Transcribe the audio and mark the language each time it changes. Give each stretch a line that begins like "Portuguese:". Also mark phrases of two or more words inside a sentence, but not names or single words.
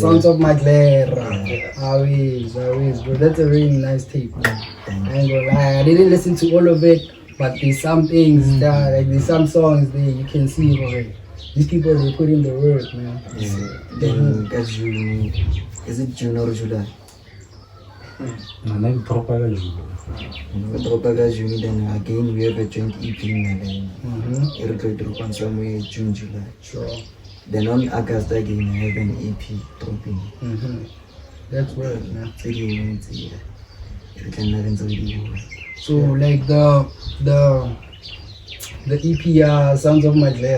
English: Sons of Maglera? Always, bro. That's a really nice tape. I ain't gonna lie, I didn't listen to all of it, but there's some things that, like there's some songs there you can see it already. These people they put in the work, man. Yeah. Then that's June. Is it June or July?
Tswana: Mana dropa ka June. Dropaga June,
English: then again we have a joint EP and then it'll drop on somewhere June, July. Sure. Then on August again I have an EP dropping. That's work, man. 3 months, yeah. It can never really. So like the EP Sons of Maglera.